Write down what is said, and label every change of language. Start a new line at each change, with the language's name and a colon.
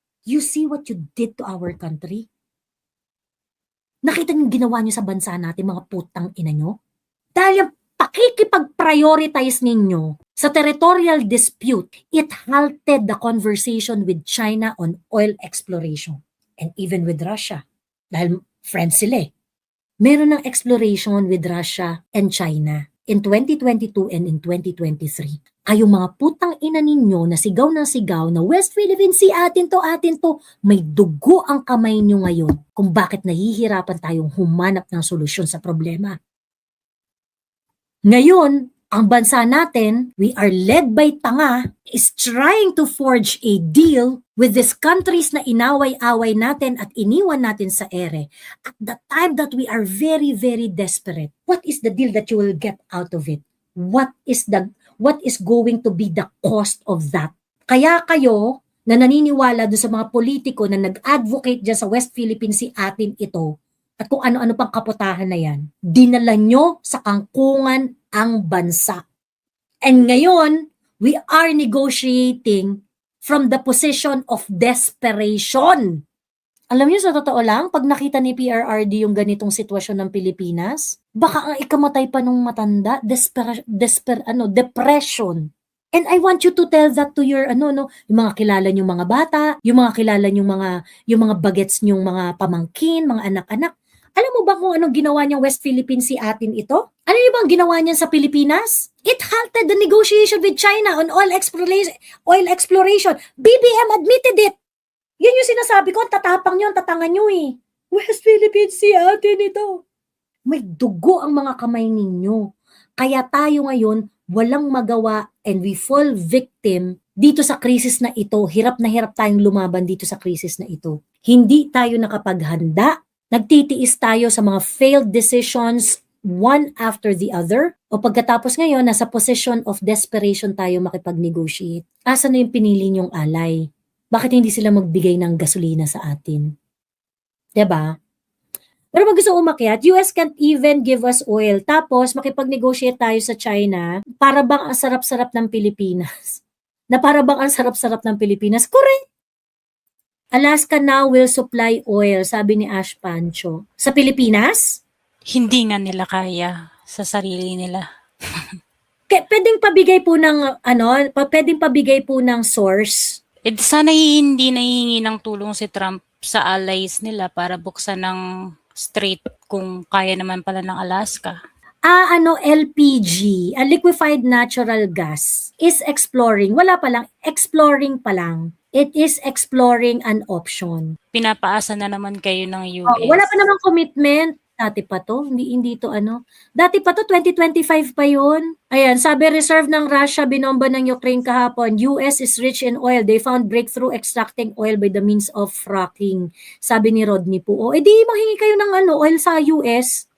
English: You see what you did to our country?
Filipino: Nakita niyo ginawa niyo sa bansa natin, mga putang ina niyo?
English: Dahil yung pakikipag-prioritize ninyo sa territorial dispute, it halted the conversation with China on oil exploration. And even with Russia. Dahil friends sila eh. Meron ng exploration with Russia and China in 2022 and in 2023.
Filipino: Ay yung mga putang ina ninyo na sigaw ng sigaw na West Philippine Sea, atin to, may dugo ang kamay nyo ngayon kung bakit nahihirapan tayong humanap ng solusyon sa problema.
English: Ngayon, ang bansa natin, we are led by tanga, is trying to forge a deal with these countries na inaway-away natin at iniwan natin sa ere. At the time that we are very, very desperate, what is the deal that you will get out of it? What is going to be the cost of that?
Filipino: Kaya kayo na naniniwala doon sa mga politiko na nag-advocate dyan sa West Philippine Sea, atin ito, at kung ano-ano pang kaputahan na yan, dinala nyo sa kangkungan ang bansa.
English: And ngayon, we are negotiating from the position of desperation.
Filipino: Alam niyo, sa totoo lang, pag nakita ni PRRD yung ganitong sitwasyon ng Pilipinas, baka ang ikamatay pa nung matanda, depression. And I want you to tell that to your, yung mga kilala nyong mga bata, yung mga kilala nyong yung mga bagets nyong mga pamangkin, mga anak-anak. Alam mo ba kung anong ginawa niyang West Philippine Sea atin ito? Ano yung bang ginawa niyan sa Pilipinas?
English: It halted the negotiation with China on oil exploration.
Filipino: BBM admitted it. Yan yung sinasabi ko, tatapang nyo, tatangan nyo eh. West Philippine Sea atin ito. May dugo ang mga kamay ninyo. Kaya tayo ngayon, walang magawa and we fall victim dito sa krisis na ito. Hirap na hirap tayong lumaban dito sa krisis na ito. Hindi tayo nakapaghanda. Nagtitiis tayo sa mga failed decisions one after the other. O pagkatapos ngayon, nasa position of desperation tayo makipag-negotiate. Asa na yung pinili nyong alay? Bakit hindi sila magbigay ng gasolina sa atin? Diba?
English: Pero pag gusto umakyat, US can't even give us oil.
Filipino: Tapos makipag-negotiate tayo sa China, para bang ang sarap-sarap ng Pilipinas. Na para bang ang sarap-sarap ng Pilipinas.
English: Correct! Alaska now will supply oil, sabi ni Ash Pancho. Sa Pilipinas?
Filipino: Hindi nga nila kaya sa sarili nila. Pwedeng pabigay po ng ano, pwedeng pabigay po ng source. Sana hindi nahihingi ng tulong si Trump sa allies nila para buksan ng strait kung kaya naman pala ng Alaska.
English: Ano, LPG, liquefied natural gas, is exploring. Wala pa lang, exploring pa lang. It is exploring an option.
Filipino: Pinapaasa na naman kayo ng Wala US. pa namang commitment. Dati pa to, hindi to ano. Dati pa to, 2025 pa yun. Ayan, sabi reserve ng Russia, binomba ng Ukraine kahapon.
English: US is rich in oil. They found breakthrough extracting oil by the means of fracking.
Filipino: Sabi ni Rodney po. O, edi manghingi kayo ng ano, oil sa US.